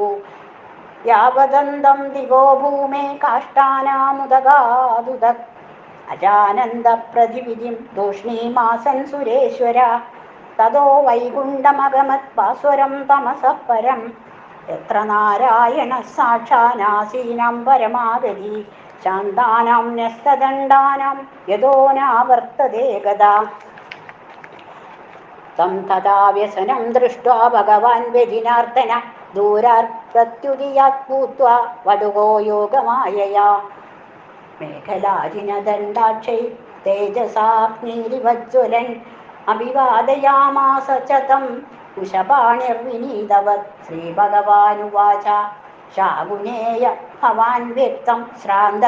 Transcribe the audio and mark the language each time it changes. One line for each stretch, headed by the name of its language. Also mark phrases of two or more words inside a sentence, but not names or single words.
Sanskrit: യാവദന്തം ദിവോ ഭൂമേ കാഷ്ടാനാമുദഗാദുദക് അജാനന്ദ പ്രതിവിധിം തൂഷ്ണീമാസൻ സുരേശ്വര. തതോ വൈകുണ്ഠമഗമത് ഭാസ്വരം തമസഃ പരം യത്ര നാരായണ സാക്ഷാനാസീനം പരമാഗതി. ശാന്താനാം ന്യസ്തദണ്ഡാനാം യതോ നാവർത്തതേ ഗദാ तं तदा व्यसनं दृष्ट्वा भगवान् व्यधिनार्दन दूरात् प्रत्युदयात् भूत्वा वधुको योगमायया मेखलाजिनदण्डाक्षै तेजसाग्निरिवज्ज्वलन् अभिवादयामास च तं कुशपाणिर्विनीतवत् श्रीभगवानुवाच शाकुनेय भवान् व्यक्तं श्रान्तः